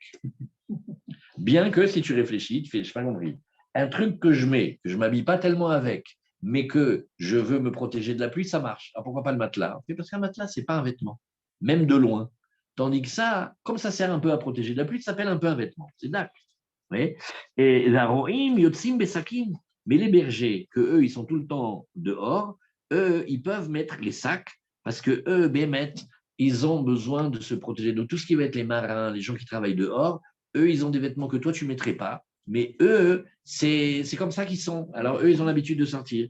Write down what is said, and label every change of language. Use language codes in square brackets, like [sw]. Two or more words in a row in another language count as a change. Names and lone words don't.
[fr] Bien que si tu réfléchis, tu fais, je n'ai pas compris. Un truc que je mets, que je ne m'habille pas tellement avec, mais que je veux me protéger de la pluie, ça marche. Alors pourquoi pas le matelas? Parce qu'un matelas, ce n'est pas un vêtement, même de loin. Tandis que ça, comme ça sert un peu à protéger de la pluie, ça s'appelle un peu un vêtement. C'est d'accord. Oui. Et [he] הרועים יוצאים בשקים. [fr] Mais les bergers, eux, ils sont tout le temps dehors, eux, ils peuvent mettre les sacs parce que eux, bémettent, ils ont besoin de se protéger. Donc, tout ce qui va être les marins, les gens qui travaillent dehors, eux, ils ont des vêtements que toi, tu ne mettrais pas. Mais eux, c'est comme ça qu'ils sont. Alors, eux, ils ont l'habitude de sortir.